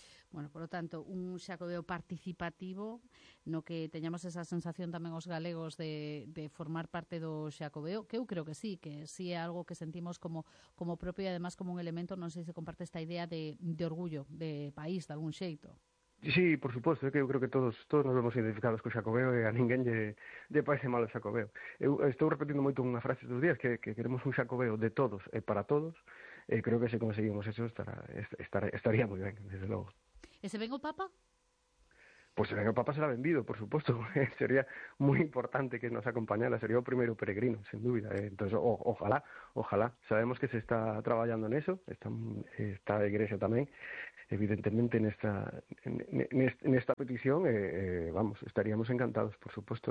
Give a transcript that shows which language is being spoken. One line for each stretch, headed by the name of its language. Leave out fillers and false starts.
Spanish: Bueno, por lo tanto,
Galician: un Xacobeo participativo, no que teñamos esa sensación tamén os galegos de formar parte do Xacobeo, que eu creo que sí, é algo que sentimos como propio e además como un elemento, non sei se comparte esta idea de orgullo de país, de algún xeito. Sí,
Spanish: por supuesto,
Galician: que eu creo que todos nos vemos identificados co Xacobeo e a ninguén lle parece mal o Xacobeo. Eu estou repetindo moito unha frase dos días, que queremos un Xacobeo de todos e para todos, e creo que se conseguimos eso estaría moi ben, desde logo. ¿Y se ven o Papa?
Spanish: Pues
Galician: se ven o Papa será vendido,
Spanish: por supuesto. Sería muy importante que nos acompañara.
Galician: Sería o primeiro peregrino, sin dúbida.
Spanish: Entonces, ojalá.
Galician: Sabemos que se está traballando en eso. Está a Igrexa tamén, evidentemente, nesta petición.
Spanish: Vamos, estaríamos encantados, por supuesto.